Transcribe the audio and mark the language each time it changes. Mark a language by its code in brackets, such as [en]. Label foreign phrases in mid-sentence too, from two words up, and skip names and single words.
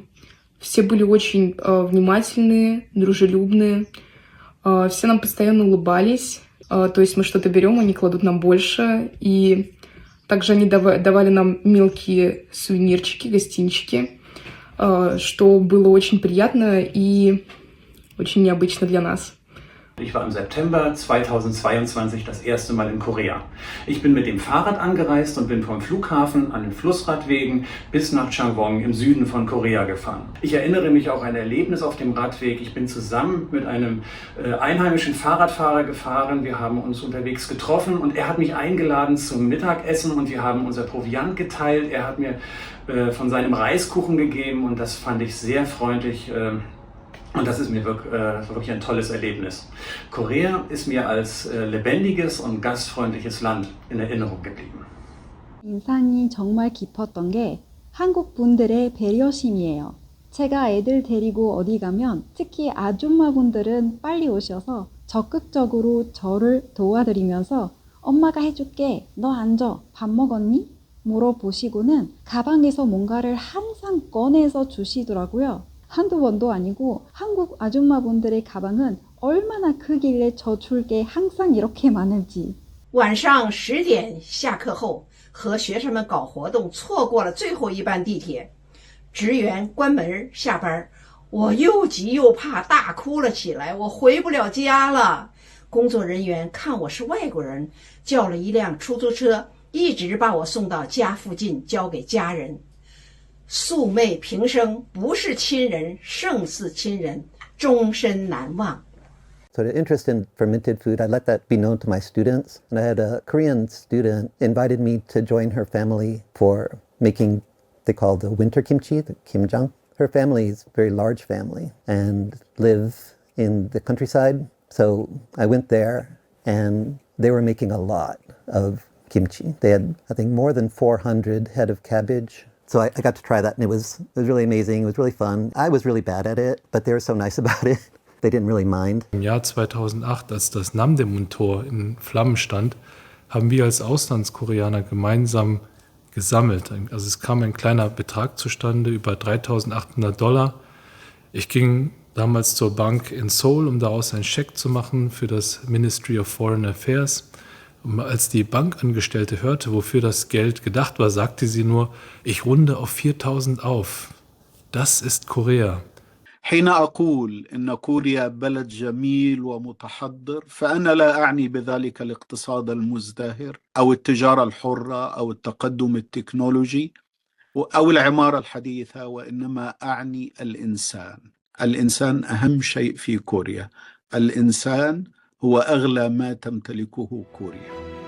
[ru] Все были очень внимательные, дружелюбные, все нам постоянно улыбались, то есть мы что-то берем, они кладут нам больше, и также они давали нам мелкие сувенирчики, гостинчики, что было очень приятно и очень необычно для нас. [de] Ich war im September 2022 das erste Mal in Korea. Ich bin mit dem Fahrrad angereist und bin vom Flughafen an den Flussradwegen bis nach Changwon im Süden von Korea gefahren. Ich erinnere mich auch an ein Erlebnis auf dem Radweg. Ich bin zusammen mit einem einheimischen Fahrradfahrer gefahren. Wir haben uns unterwegs getroffen und er hat mich eingeladen zum Mittagessen und wir haben unser Proviant geteilt. Er hat mir von seinem Reiskuchen gegeben und das fand ich sehr freundlich. Und das ist mir wirklich ein tolles Erlebnis. Korea ist mir als lebendiges und gastfreundliches Land in Erinnerung geblieben. [ko] 인상이 정말 깊었던 게 한국 분들의 배려심이에요. 제가 애들 데리고 어디 가면 특히 아줌마분들은 빨리 오셔서 적극적으로 저를 도와드리면서 엄마가 해줄게, 너 앉아, 밥 먹었니? 물어보시고는 가방에서 뭔가를 항상 꺼내서 주시더라고요. 한두 번도 아니고 한국 아줌마분들의 가방은 얼마나 크길래 저 줄게 항상 이렇게 많은지. [zh] 晚上10点下课后和学生们搞活动，错过了最后一班地铁，职员关门下班，我又急又怕，大哭了起来，我回不了家了。工作人员看我是外国人，叫了一辆出租车，一直把我送到家附近交给家人。素昧平生，不是亲人胜似亲人，终身难忘。 [en] So the interest in fermented food, I let that be known to my students. And I had a Korean student invited me to join her family for making, they call the winter kimchi, the kimjang. Her family is a very large family and live in the countryside. So I went there and they were making a lot of kimchi. They had, I think, more than 400 head of cabbage. So I got to try that and it was really amazing. It was really fun. I was really bad at it, but they were so nice about it. They didn't really mind. [de] Im Jahr 2008, als das Namdaemun-Tor in Flammen stand, haben wir als Auslandskoreaner gemeinsam gesammelt. Also es kam ein kleiner Betrag zustande, über $3.800. Ich ging damals zur Bank in Seoul, um daraus einen Scheck zu machen für das Ministry of Foreign Affairs. Und als die Bankangestellte hörte, wofür das Geld gedacht war, sagte sie nur, ich runde auf 4.000 auf. Das ist Korea. [ar] حين أقول إن كوريا بلد جميل ومتحضر فأنا لا أعني بذلك الاقتصاد المزدهر أو التجارة الحرة أو التقدم التكنولوجي أو العمارة الحديثة، وإنما أعني الإنسان. الإنسان أهم شيء في كوريا، الإنسان هو أغلى ما تمتلكه كوريا.